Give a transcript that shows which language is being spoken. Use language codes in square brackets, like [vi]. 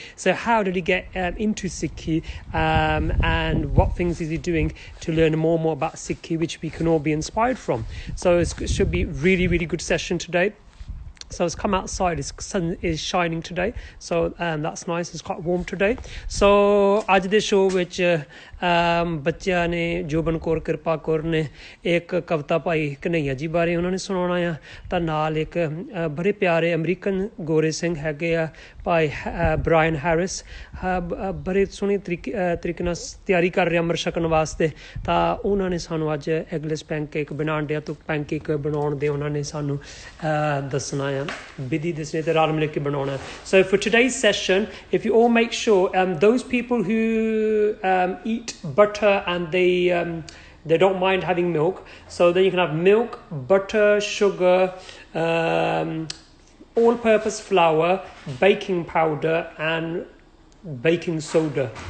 [en] So how did he get into Sikhi, and what things is he doing to learn more and more about Sikhi, which we can all be inspired from. So it should be really, really good session today. So it's come outside, the sun is shining today, so that's nice, it's quite warm today. [pa] So ਅੱਜ ਦੇ show ਵਿੱਚ ਬੱਚਿਆਂ ਨੇ ਜੋਬਨ ਕੌਰ ਕਿਰਪਾ ਕੌਰ ਨੇ ਇੱਕ ਕਵਿਤਾ ਭਾਈ ਕਨ੍ਹਈਆ ਜੀ ਬਾਰੇ ਉਹਨਾਂ ਨੇ ਸੁਣਾਉਣਾ ਆ, ਤਾਂ ਨਾਲ ਇੱਕ ਬੜੇ ਪਿਆਰੇ ਅਮਰੀਕਨ ਗੋਰੇ ਸਿੰਘ ਹੈਗੇ ਆ ਭਾਈ ਬ੍ਰਾਇਨ ਹੈਰਿਸ, ਬੜੇ ਸੋਹਣੇ ਤਰੀਕੇ ਨਾਲ ਤਿਆਰੀ ਕਰ ਰਹੇ ਅੰਮ੍ਰਿਤ ਛਕਣ ਵਾਸਤੇ, ਤਾਂ ਉਹਨਾਂ ਨੇ ਸਾਨੂੰ ਅੱਜ ਐਗਲੈਸ ਪੈਨਕੇਕ ਬਣਾਉਣ ਡਿਆ, ਤੋਂ ਪੈਨਕੇਕ ਬਣਾਉਣ ਦੇ ਉਹਨਾਂ ਨੇ ਸਾਨੂੰ ਦੱਸਣਾ ਆ, ਵਿਧੀ ਦੱਸਣੀ ਤੇ ਰਲ ਮਿਲ ਕੇ ਬਣਾਉਣਾ. [en] So for today's session, if you all make sure, those people who eat butter and they don't mind having milk, so then you can have milk, butter, sugar, all-purpose flour, baking powder and baking soda.